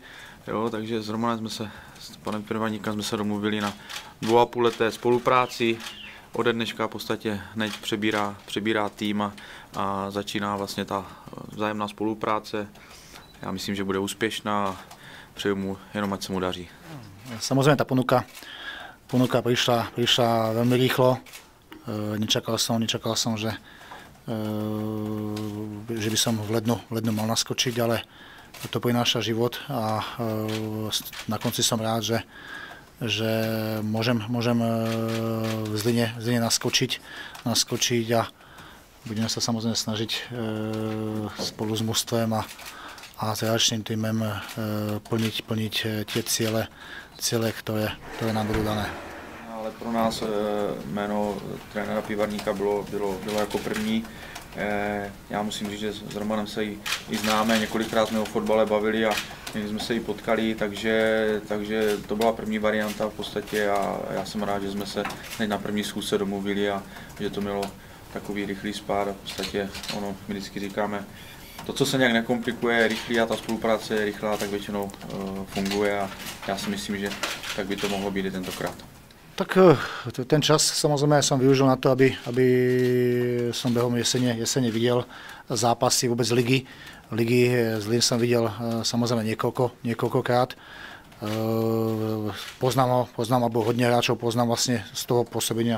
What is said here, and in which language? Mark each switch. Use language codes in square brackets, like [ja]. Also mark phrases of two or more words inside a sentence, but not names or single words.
[cs] Jo, takže s Romanem s panem Pirvaníkem jsme se domluvili na 2,5leté spolupráci. Ode dneška v podstatě hned přebírá tým a začíná vlastně ta vzájemná spolupráce. Já myslím, že bude úspěšná a přeju mu jenom, ať se mu daří. [sk] Samozrejme tá ponuka prišla veľmi rýchlo. Nečakal som, že by som v lednu mal naskočiť, ale to prináša život a na konci som rád, že môžem v Zline naskočiť a budeme sa samozrejme snažiť spolu s mužstvem a s reakčným týmem plniť tie ciele, ktoré nám budú dané. [cs] Ale pro nás jméno trenéra Pivarníka bylo jako první. Já musím říct, že s Romanem se i známe, několikrát jsme o fotbale bavili a jsme se i potkali, takže to byla první varianta v podstatě a já jsem rád, že jsme se hned na první schůzce domluvili a že to mělo takový rychlý spád a v podstatě ono, my vždycky říkáme, to, co se nějak nekomplikuje, je rychlý a ta spolupráce je rychlá, tak většinou funguje a já si myslím, že tak by to mohlo být i tentokrát. [sk] Tak ten čas samozrejme som využil na to, aby som behom jesene videl zápasy vôbec ligy. Zlín som videl samozrejme niekoľkokrát. Poznám alebo hodne hráčov poznám vlastne z toho pôsobenia.